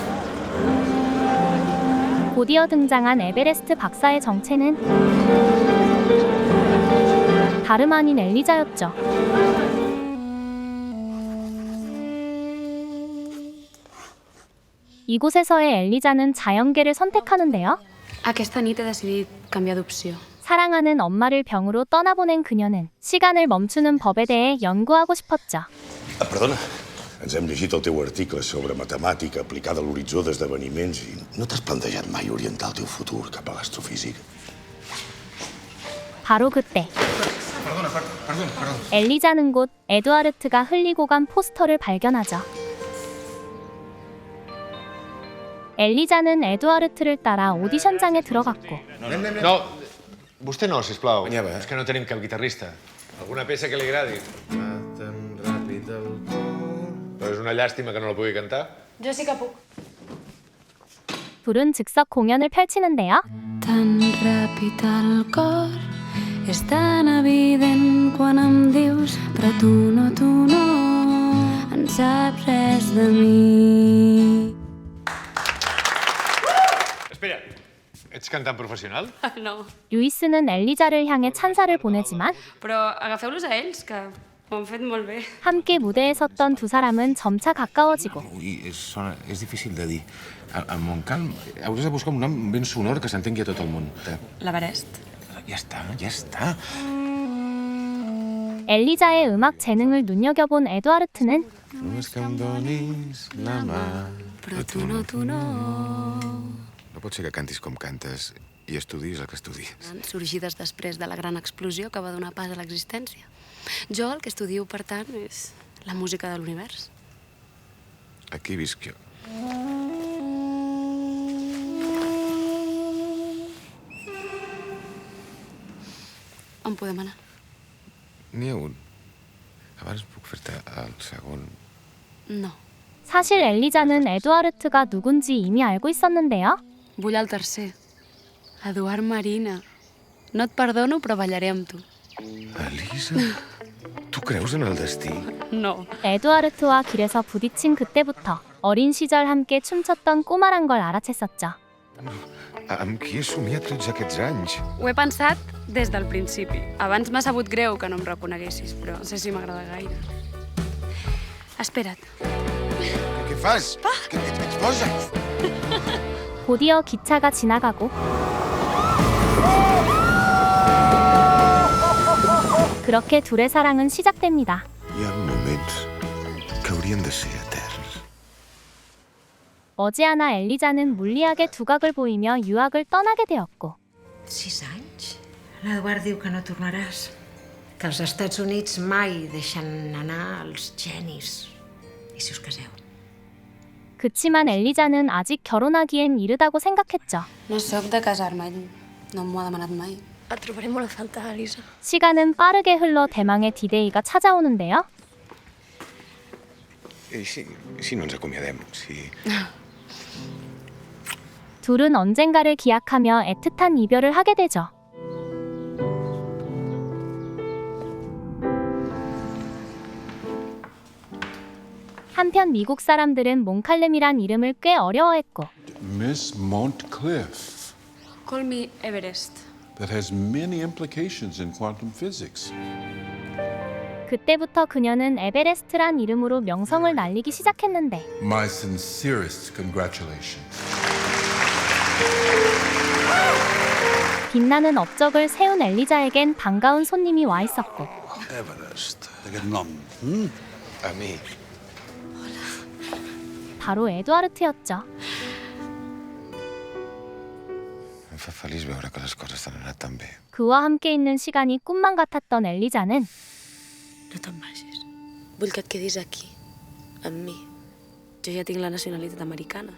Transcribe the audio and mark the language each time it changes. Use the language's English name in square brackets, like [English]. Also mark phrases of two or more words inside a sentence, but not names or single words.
[Korean] 곧이어 등장한 에베레스트 박사의 정체는 다름 아닌 엘리자였죠. 이곳에서의 엘리자는 자연계를 선택하는데요. [Catalan] Aquesta nit he decidit canviar d'opció. [Korean] 사랑하는 엄마를 병으로 떠나보낸 그녀는 시간을 멈추는 법에 대해 연구하고 싶었죠. [Catalan] Perdona, ens hem llegit el teu article sobre matemàtica aplicada a l'horitzó d'esdeveniments i no t'has plantejat mai orientar el teu futur cap a l'astrofísica? [Korean] 바로 그때 [Catalan] Perdona. [Korean] 엘리자는 곧 에두아르트가 흘리고 간 포스터를 발견하죠. 엘리자는 에두아르트를 따라 오디션장에 들어갔고 [Catalan] No, vostè no, sisplau. És que no tenim cap guitarrista. Alguna peça que li agradi? Va tan ràpid el cor... Però és una llàstima que no la pugui cantar. Jo sí que puc. [Korean] 둘은 즉석 공연을 펼치는데요. [Catalan] Tan ràpid el cor és tan evident quan em dius però tu no en saps res de mi. Espera, ets cantant professional? No. [Korean] 루이스는 엘리자를 향해 찬사를 보내지만 [Catalan] Però agafeu-los a ells, que Ho han fet molt bé. [Korean] 함께 무대에 섰던 두 사람은 점차 가까워지고 [Catalan] És difícil de dir. Al Montcalm hauràs de buscar un nom ben sonor que s'entengui a tot el món. L'Everest. Ja està. [Korean] 엘리자의 음악 재능을 눈여겨본 에두아르트는 [Catalan] Només que em donis la mà. Però tu no. No pot ser que cantis com cantes i estudis el que estudies. Sorgides després de la gran explosió que va donar pas a l'existència. Jo el que estudio, per tant, és la música de l'univers. Aquí visc jo. On podem anar? N'hi ha un. Abans puc fer-te el segon. No. [Korean] 사실 엘리자는 에두아르트가 누군지 이미 알고 있었는데요. [Catalan] Vull el tercer. Eduard Marina. No et perdono, però ballaré amb tu. Elisa, tu creus en el destí? No. [Korean] 에두아르트와 길에서 부딪힌 그때부터 어린 시절 함께 춤췄던 꼬마란 걸 알아챘었죠. [Catalan] Amb qui he somiat tots aquests anys? Ho he pensat des del principi. Abans m'ha sabut greu que no em reconeguessis, però no sé si m'agrada gaire. Espera't. Què fas? Què ets boja? [Korean] 곧이어 기차가 지나가고 그렇게 둘의 사랑은 시작됩니다. [Catalan] Hi ha moments que haurien de ser eterns. [Korean] 머지않아 엘리자는 물리학의 두각을 보이며 유학을 떠나게 되었고 [Catalan] 6 anys? L'Eduard diu que no tornaràs. Que els Estats Units mai deixen anar els genis. I si us caseu? [Korean] 그치만 엘리자는 아직 결혼하기엔 이르다고 생각했죠. [Catalan] No sóc de casar-me. No m'ho ha demanat mai. Et trobaré molt a faltar, Elisa. [Korean] 시간은 빠르게 흘러 대망의 디데이가 찾아오는데요. [Catalan] Si no ens acomiadem, si... [Korean] 둘은 언젠가를 기약하며 애틋한 이별을 하게 되죠. 한편 미국 사람들은 몽칼렘이란 이름을 꽤 어려워했고 [English] Miss Montcliffe. Call me Everest. That has many implications in quantum physics. [Korean] 그때부터 그녀는 에베레스트란 이름으로 명성을 날리기 시작했는데 [English] My sincerest congratulations. [Korean] 빛나는 업적을 세운 엘리자에겐 반가운 손님이 와 있었고 [Catalan] Everest. Aquest nom. A mi. [Korean] 바로 에두아르트였죠. [Catalan] Em fa feliç veure que les coses t'han anat tan bé. [Korean] 그와 함께 있는 시간이 꿈만 같았던 엘리자는 [Catalan] No te'n vagis. Vull que et quedis aquí, amb mi. Jo ja tinc la nacionalitat americana.